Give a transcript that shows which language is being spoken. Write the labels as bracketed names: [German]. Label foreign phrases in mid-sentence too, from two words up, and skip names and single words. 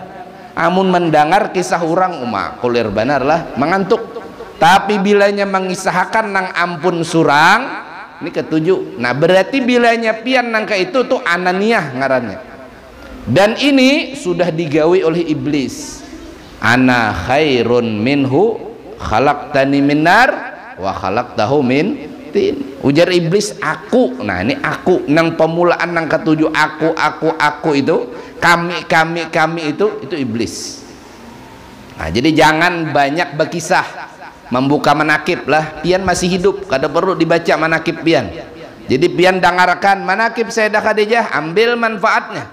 [Banjar] Amun mendengar kisah orang, kulir benar lah mengantuk. Tapi bilanya mengisahkan nang ampun surang, ini ketujuh. Nah berarti bilanya pian nangka itu tuh ananiyah ngarannya. Dan ini sudah digawi oleh iblis. [Arabic] Ana khairun minhu khalaqtani min nar wa khalaqtahu min tin. [Banjar] Ujar iblis aku. Nah ini aku nang pemulaan nang ketujuh aku itu kami itu iblis. Nah jadi jangan banyak berkisah membuka manakib lah. Pian masih hidup kada perlu dibaca manakib pian. Jadi pian dengarkan manakib Sayyidah Khadijah, ambil manfaatnya.